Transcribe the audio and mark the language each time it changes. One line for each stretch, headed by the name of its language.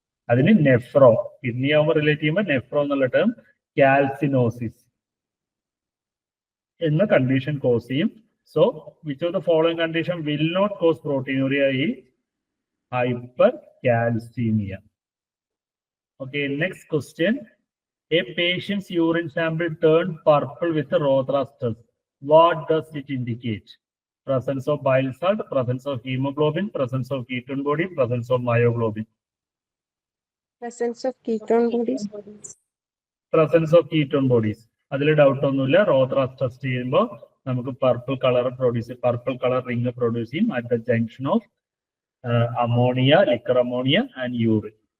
Malayalam: അതിന് nephro, kidney ആവുമ്പോൾ relate ചെയ്യുമ്പോൾ നെഫ്രോ എന്നുള്ള ടേം കാൽസിനോസിസ് എന്ന കണ്ടീഷൻ കോസ് ചെയ്യും.
English: So which of the following condition will not cause proteinuria is hypercalcemia. Okay, next question. A patient's urine sample turned purple with a Rothra's. What does it indicate? Presence of bile salt, presence of hemoglobin, presence of ketone body, presence of myoglobin. Presence of ketone bodies. Presence of ketone bodies.
Malayalam: അതിൽ doubt ഒന്നുമില്ല. റോത്രാസ് test ചെയ്യുമ്പോൾ നമുക്ക് purple colour ring produce ചെയ്യും
English: At the junction of ammonia, liquor ammonia and urine.